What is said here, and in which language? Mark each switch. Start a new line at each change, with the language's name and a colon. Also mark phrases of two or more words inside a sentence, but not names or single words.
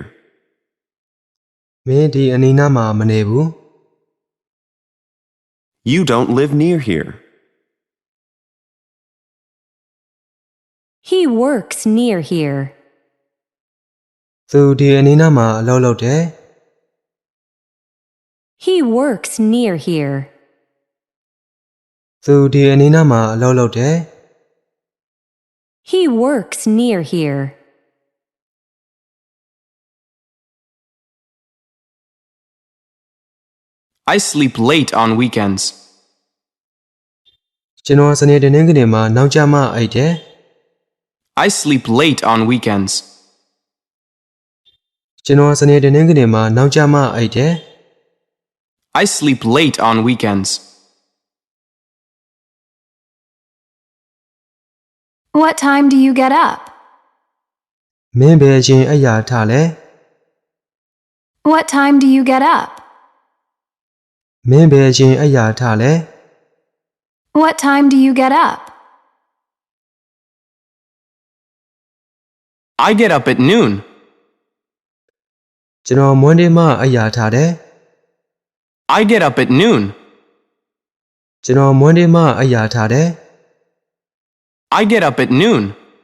Burmese: မင်းဒီအနီးနားမှာမနေဘူး
English: You don't live near here. He works near here.
Burmese: သူဒီအနီးနားမှာအလုပ်လုပ်တယ်
English: He works near here.
Burmese: သူဒီအနီးနားမှာအလုပ်လုပ်တယ်
English: He works near here. I sleep late on weekends.
Burmese: ကျွန်တော်စနေတနင်္ဂနွေမှာနောက်ကျမှအိပ်တယ်
English: I sleep late on weekends.
Burmese: ကျွန်တော်စနေတနင်္ဂနွေမှာနောက်ကျမှအိပ်တယ်
English: I sleep late on weekends. What time do you get up?
Burmese: မင်းဘယ်အချိန်အိပ်ရာထလဲ
English: What time do you get up?
Burmese: မင်းဘယ်အချိန်အိပ်ရာထလဲ
English: What time do you get up? I get up at noon.
Burmese: ကျွန်တော်မွန်းနေ့မှအိပ်ရာထတယ်
English: I get up at noon.
Burmese: ကျွန်တော်မွန်းနေ့မှအိပ်ရာထတယ်
English: I get up at noon.